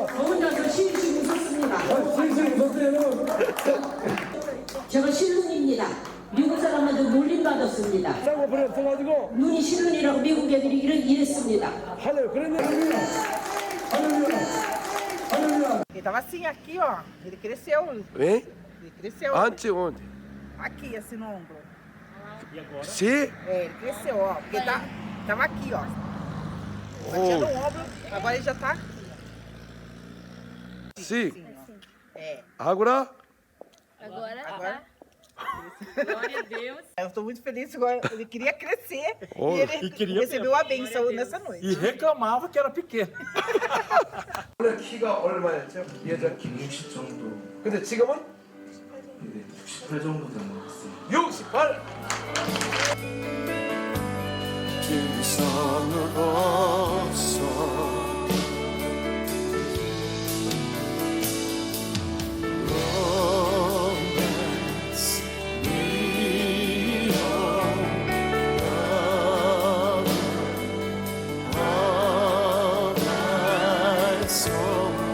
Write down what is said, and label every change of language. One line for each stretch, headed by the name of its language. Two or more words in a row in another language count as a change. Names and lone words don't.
Korean: 저 혼자서 실실 웃었습니다. 슬슬 웃었어요. 제가 실눈입니다. 미국 사람한테 놀림받았습니다. 쌍꺼풀이 없어가지고 눈이 실눈이라고 미국 애들이 이랬습니다. 할렐루야. 그런데 할렐루야. 할렐루야. 할렐루야.
Portuguese: Ele tava assim aqui, ó. Ele cresceu.
Korean: 왜?
Portuguese: Ele cresceu 안지 onde? aqui, assim no ombro. sim? É, ele cresceu, ó. Porque tava aqui, ó. Batia no ombro, agora ele já tá aqui. sim. Assim, ó. É. agora? Agora. Glória a Deus. Eu tô muito feliz. Agora ele queria crescer e ele recebeu a benção nessa noite. 이 reclamava que era pequeno.
Korean: 원래 키가 얼마였죠? 예전 60 정도, 근데 지금은 네, 68 정도 되는 것 같습니다. 68. 김선으로서 romance me all my soul